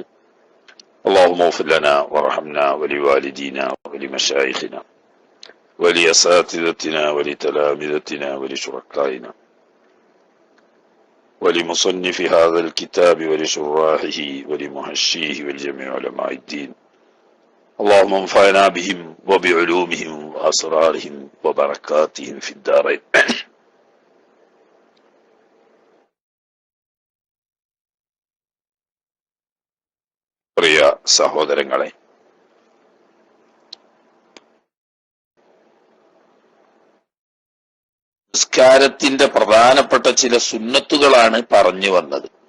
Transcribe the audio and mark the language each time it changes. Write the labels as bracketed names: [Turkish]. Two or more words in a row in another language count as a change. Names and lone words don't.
[Arabic] اللهم اغفر لنا وارحمنا ولوالدينا ولمشايخنا ولأساتذتنا ولتلامذتنا ولشركائنا ولمصنف هذا الكتاب ولشراحه ولمحشيه ولجميع علماء الدين. اللهم انفعنا بهم وبعلومهم وأسرارهم وبركاتهم في الدارين. [Malayalam] പ്രിയ സഹോദരങ്ങളെ, നിസ്കാരത്തിന്റെ പ്രധാനപ്പെട്ട ചില സുന്നത്തുകളാണ് പറഞ്ഞു വന്നത്.